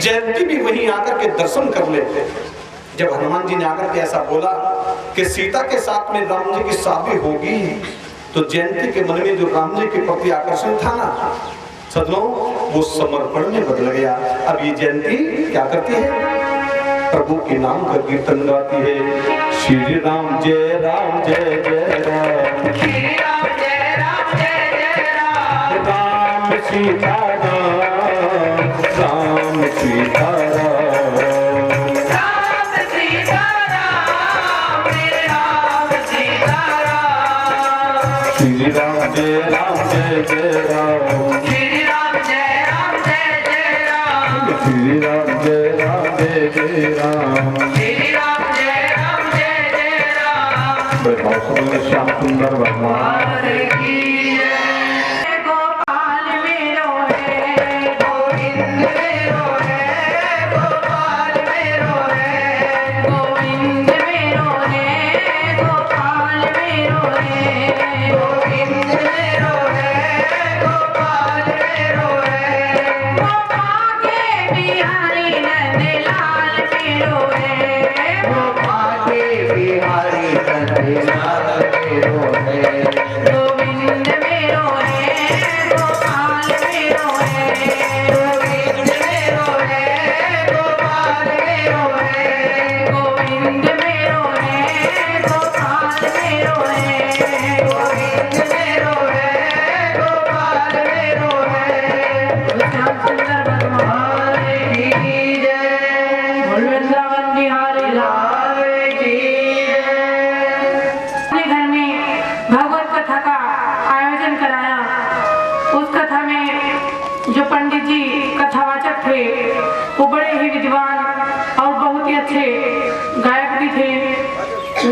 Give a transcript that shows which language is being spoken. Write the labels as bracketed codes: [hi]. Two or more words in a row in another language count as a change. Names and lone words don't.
[hi] जयंती भी वहीं आकर के दर्शन कर लेते। जब हनुमान जी ने आकर के ऐसा बोला कि सीता के साथ में राम जी की शादी होगी, तो जयंती के मन में जो राम जी के प्रति आकर्षण था ना सदनों, वो समर्पण में बदल गया। अब ये जयंती क्या करती है, प्रभु के नाम का कीर्तन गाती है। श्री राम जय राम जय जय राम, श्री राम जय राम जय जय राम, राम सीता राम, राम सीता राम, राम सीता राम, राम सीता राम, श्री राम जय राम जय जय राम, श्री राम जय राम जय जय राम, श्री राम जय राम जय जय राम, श्री राम जय राम जय जय राम। बड़े भाव से श्याम सुंदर भगवान की जय। गोपाल मेरो है, गोविंद मेरो है, गोपाल मेरो है, गोविंद मेरो है, गोपाल मेरो है, गोविंद मेरो है, गोपाल मेरो है, गोपाल के बिहारी नंदलाल मेरो है, गोपाल के बिहारी नंदलाल मेरो है, गोविंद मेरो है, गोपाल मेरो है, गोविंद मेरो है, गोपाल मेरो है, गोविंद मेरो है, गोपाल मेरो है, गोविंद मेरो है, गोपाल मेरो है। श्याम सुंदर भगवान की जय, वृंदावन बिहारी लाल की जय। अपने घर में भगवत कथा का आयोजन कराया। उस कथा में जो पंडित जी कथावाचक थे वो बड़े ही विद्वान और बहुत ही अच्छे गायक भी थे।